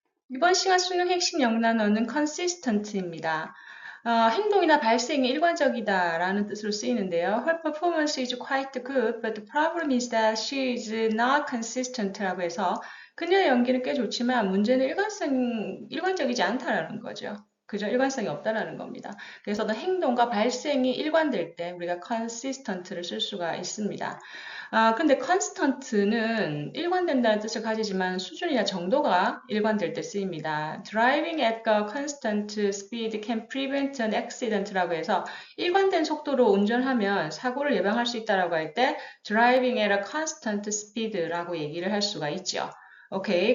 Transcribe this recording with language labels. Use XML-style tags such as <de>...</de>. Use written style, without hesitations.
<ko>이번 시간 수능 핵심 영단어는 consistent입니다. 행동이나 발생이 일관적이다라는 뜻으로 쓰이는데요.</ko> <en>Her performance is quite good, but the problem is that she is not consistent</en> <ko>라고 해서 그녀의 연기는 꽤 좋지만 문제는 일관적이지 않다라는 거죠. 그죠? 일관성이 없다라는 겁니다. 그래서 어떤 행동과 발생이 일관될 때 우리가 consistent를 쓸 수가 있습니다. 근데 constant는 일관된다는 뜻을 가지지만 수준이나 정도가 일관될 때 쓰입니다.</ko> <en>Driving at a constant speed can prevent an accident</en> <ko>라고 해서 일관된 속도로 운전하면 사고를 예방할 수 있다라고 할 때</ko> <en>driving at a constant speed</en> <ko>라고 얘기를 할 수가 있죠. 오케이.</ko>